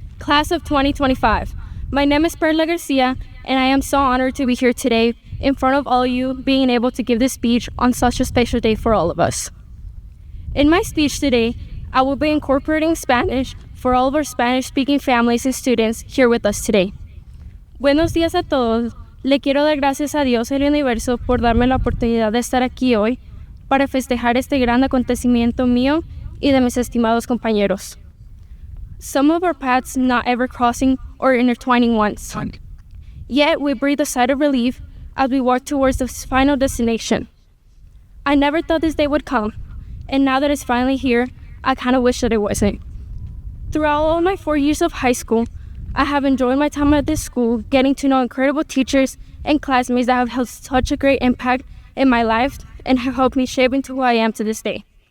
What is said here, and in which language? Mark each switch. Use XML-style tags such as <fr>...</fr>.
<en>Class of 2025. My name is Perla Garcia, and I am so honored to be here today in front of all of you, being able to give this speech on such a special day for all of us. In my speech today, I will be incorporating Spanish for all of our Spanish-speaking families and students here with us today.</en> <es>Buenos días a todos. Le quiero dar gracias a Dios y al universo por darme la oportunidad de estar aquí hoy para festejar este gran acontecimiento mío y de mis estimados compañeros.</es> <en>Some of our paths not ever crossing or intertwining once. Yet we breathe a sigh of relief as we walk towards the final destination. I never thought this day would come. And now that it's finally here, I kind of wish that it wasn't. Throughout all my 4 years of high school, I have enjoyed my time at this school, getting to know incredible teachers and classmates that have had such a great impact in my life and have helped me shape into who I am to this day.</en>